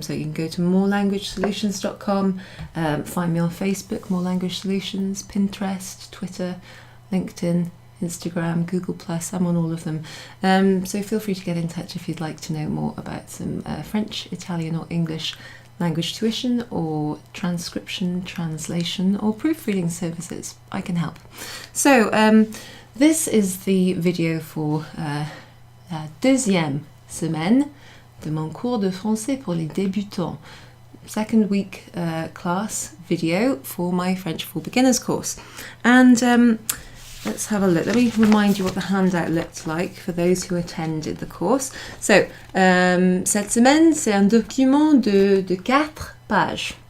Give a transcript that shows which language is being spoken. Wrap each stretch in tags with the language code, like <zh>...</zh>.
<en>So you can go to morelanguagesolutions.com, find me on Facebook, More Language Solutions, Pinterest, Twitter, LinkedIn, Instagram, Google+, I'm on all of them. So feel free to get in touch if you'd like to know more about some French, Italian or English language tuition or transcription, translation or proofreading services. I can help. So this is the video for</en> <fr>la deuxième semaine de mon cours de français pour les débutants.</fr> <en>Second week class video for my French for Beginners course. And let's have a look. Let me remind you what the handout looked like for those who attended the course.</en> <fr>So, cette semaine, c'est un document de 4 pages.</fr>